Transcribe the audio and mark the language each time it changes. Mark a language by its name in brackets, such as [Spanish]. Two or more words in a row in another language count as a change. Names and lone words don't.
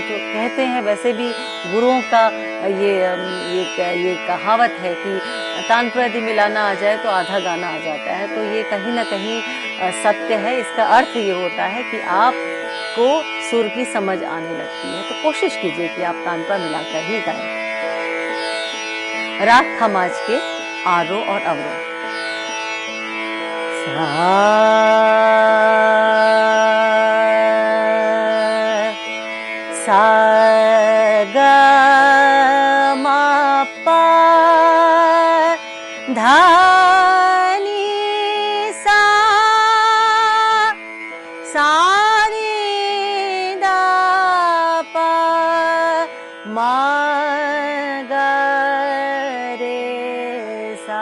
[Hindi] तो कहते हैं, वैसे भी गुरुओं का ये कहावत है कि तानपुरा यदि मिलाना आ जाए तो आधा गाना आ जाता है। तो ये कहीं ना कहीं सत्य है। इसका अर्थ ये होता है कि आपको सुर की समझ आने लगती है। तो कोशिश कीजिए कि आप तानपुरा मिलाकर ही गाएं। राग खमाज के आरोह और अवरोह। सा ग म प धा नी सा, सा नी द प म ग रे सा।